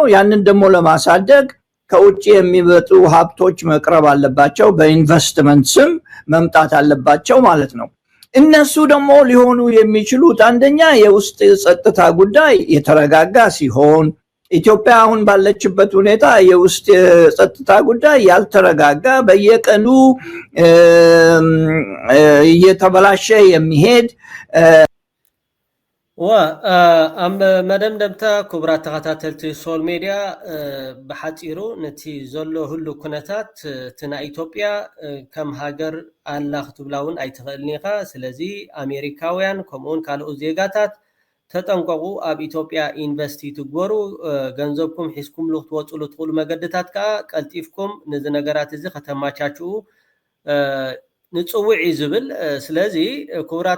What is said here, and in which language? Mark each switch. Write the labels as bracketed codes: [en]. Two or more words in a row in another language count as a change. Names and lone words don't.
[am] ያንን ደግሞ ለማሳደግ ከውጭ የሚመጡ ሀብቶች መቅረብ አለባቸው በኢንቨስትመንት ስም መምጣት አለባቸው ማለት ነው እነሱ ደግሞ ሊሆኑ የሚችሉት አንደኛ የውስጥ ጸጥታ ጉዳይ የተረጋጋ ሲሆን ኢትዮጵያ አሁን ባለችበት ሁኔታ የውስጥ ጸጥታ ጉዳይ ያልተረጋጋ በየቀኑ እየተበላሸ የሚሄድ [ti] መደምደምታ ክቡራት ተኸታተልቲ [en] social media [ti] ብሓፂሩ ነቲ ዘሎ ሁሉ ኩነታት ትና ኢትዮጵያ ከም ሃገር ኣላ ክትብላውን ኣይትኽእልኒ ኢኻ ስለዚ ኣሜሪካውያን ከምኡውን ካልኦት ዜጋታት ተጠንቀቁ ኣብ ኢትዮጵያ ኢንቨስቲ ትግበሩ ገንዘብኩም ሒዝኩምሉ ክትወፅሉ ትኽእሉ መገድታት ከዓ ቀልጢፍኩም ነዚ ነገራት እዚ ከተማቻችኡ ንፅውዕ ዝብል ስለዚ ክቡራት